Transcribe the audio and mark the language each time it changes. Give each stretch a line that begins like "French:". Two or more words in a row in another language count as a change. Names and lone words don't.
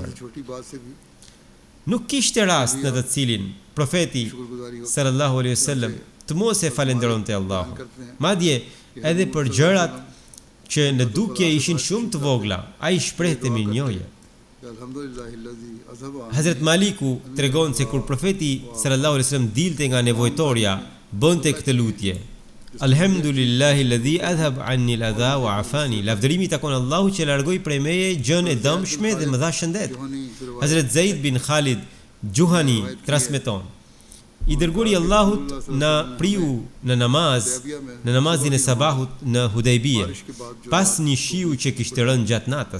Albanian: Nuk kishte rast në të cilin profeti
Arabic: صلى الله عليه وسلم
Albanian: të mos e falenderonte Allahun. Madje edhe për gjërat që në dukje ishin shumë të vogla, ai shprehte mirënjohje. Hazrat Maliku tregon se kur profeti
Arabic: صلى الله عليه وسلم
Albanian: dilte nga nevojtoria, bënte këtë lutje:
Arabic: الحمد لله الذي أذهب عني الأذى وعافاني.
Albanian: Lavdërimi takon Allahut që largoi prej meje gjën e dëmshme dhe më dha shëndet. Hazrat Zaid bin Khalid Juhani transmeton: i dërguari i Allahut na priu në namazin e sabahut në Hudejbije, pas një shiu që kishte rënë gjatë natës.